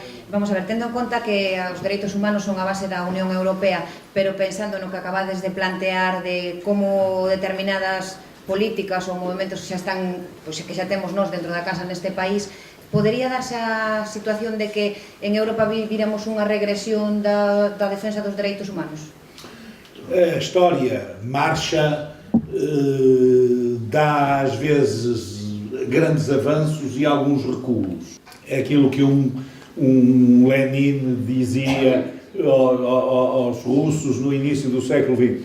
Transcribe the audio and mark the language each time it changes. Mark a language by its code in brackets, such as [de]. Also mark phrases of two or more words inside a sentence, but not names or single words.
[gl] Vamos a ver, tendo en conta que os dereitos humanos son a base da Unión Europea, pero pensando no que acabades de plantear de como determinadas políticas ou movimentos que xa están, pois que xa temos nós dentro da casa neste país, podería darse a situación de que en Europa viramos unha regresión da defensa dos dereitos humanos? [pt] A história marcha, dá às vezes grandes avanços e alguns recuos. É aquilo que um Lenin dizia aos russos no início do século XX.